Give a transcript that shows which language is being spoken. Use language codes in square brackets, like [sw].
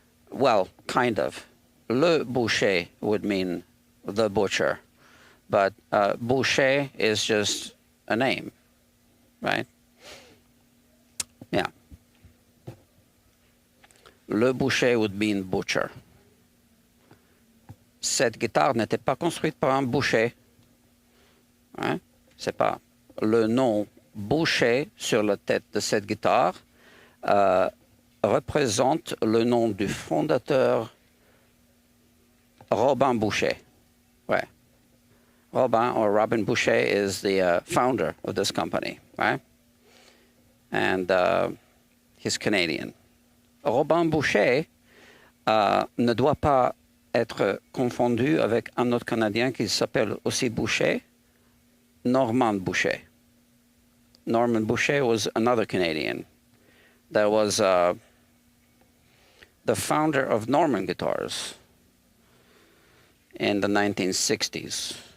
[en] Well, kind of. [fr] Le boucher [en] would mean the butcher, but Boucher is just a name, right? Yeah. [fr] Le boucher [en] would mean butcher. [fr] Cette guitare n'était pas construite par un boucher. Hein? C'est pas le nom Boucher sur la tête de cette guitare représente le nom du fondateur Robin Boucher. Ouais. [en] Robin Boucher is the founder of this company, right? And he's Canadian. [fr] Robin Boucher ne doit pas être confondu avec un autre Canadien qui s'appelle aussi Boucher, Normand Boucher. [en] Normand Boucher was another Canadian. That was the founder of Norman guitars in the 1960s.